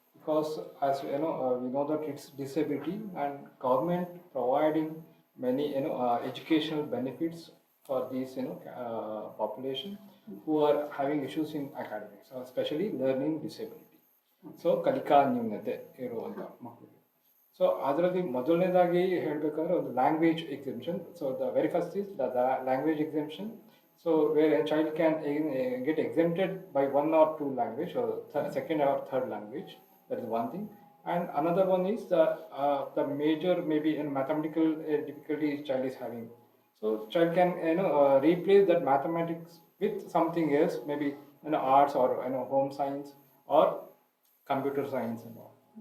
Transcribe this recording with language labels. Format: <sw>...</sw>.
<en>Because as you know, we know that it's disability and government providing many educational benefits for these population who are having issues in academics, especially learning disability.</en> <kn>So ಕಲಿಕಾ ನ್ಯೂನತೆ ಇರುವಂಥ ಮಕ್ಕಳಿಗೆ. So ಅದರಲ್ಲಿ ಮೊದಲನೇದಾಗಿ ಹೇಳಬೇಕಾದ್ರೆ ಒಂದು language exhibition.</kn> <en>So the very first is the language exhibition. So where a child can get exempted by one or two language, or second or third language. That is one thing. And another one is the major maybe in mathematical difficulty child is having. So child can replace that mathematics with something else, maybe arts or home science or computer science and all.</en>